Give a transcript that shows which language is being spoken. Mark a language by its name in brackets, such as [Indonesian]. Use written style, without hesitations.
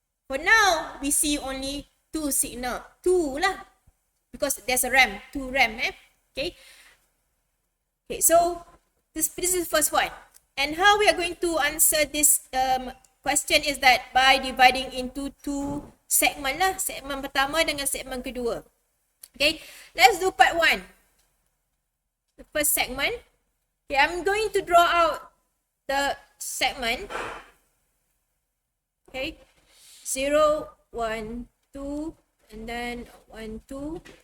[English] For now, we see only 2 signal. 2 lah. Because there's a ramp, 2 ramp, okay. Okay, so this is the first one. And how we are going to answer this question is that by dividing into 2 segment lah. [Malay] Segmen pertama dengan segmen kedua. [English] Okay, let's do part 1. The first segment. Okay, I'm going to draw out the segment. Okay, 0, 1, 2, and then 1, 2.